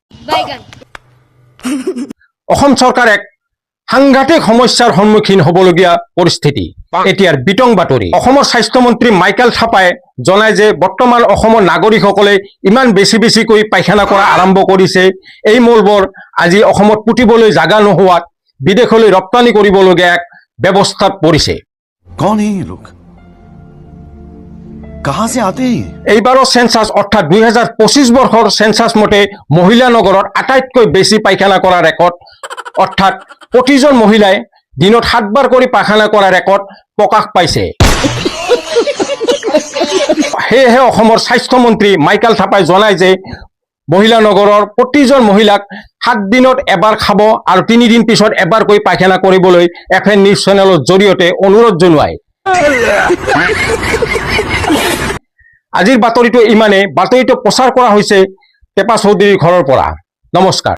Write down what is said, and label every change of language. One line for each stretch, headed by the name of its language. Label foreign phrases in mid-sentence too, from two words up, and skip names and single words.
Assamese: অসম চৰকাৰ এক সাংঘাতিক সমস্যাৰ সন্মুখীন হ'বলগীয়া পৰিস্থিতি এতিয়াৰ বিতং বাতৰি অসমৰ স্বাস্থ্যমন্ত্ৰী মাইকেল থাপাই জনায় যে বৰ্তমান অসমৰ নাগৰিকসকলে ইমান বেছিকৈ পায়খানা কৰা আৰম্ভ কৰিছে এই মলবোৰ আজি অসমত পুতিবলৈ জাগা নোহোৱাত বিদেশলৈ ৰপ্তানি কৰিবলগীয়া এক ব্যৱস্থাত পৰিছে
Hindi: कौन है ये लोग कहां से आते हैं
Assamese: এইবাৰৰ সেন্সাস অৰ্থাৎ 2025 বৰ্ষৰ সেন্সাস মতে মহিলা নগৰত আটাইতকৈ বেছি পায়খানা কৰা ৰেকৰ্ড অৰ্থাৎ প্ৰতিজন মহিলাই দিনত 7 বাৰ কৰি পায়খানা কৰা ৰেকৰ্ড প্ৰকাশ পাইছে সেয়েহে অসমৰ স্বাস্থ্যমন্ত্ৰী মাইকেল থাপাই জনায় যে মহিলা নগৰৰ প্ৰতিজন মহিলাক 7 দিনত এবাৰ খাব আৰু 3 দিন পিছত এবাৰকৈ পায়খানা কৰিবলৈ এফএন নিউজ চেনেলৰ জৰিয়তে অনুৰোধ জনায় আজিৰ বাতৰিটো ইমানে বাতৰিটো প্ৰচাৰ কৰা হৈছে টেপা চৌধুৰীৰ ঘৰৰ পৰা নমস্কাৰ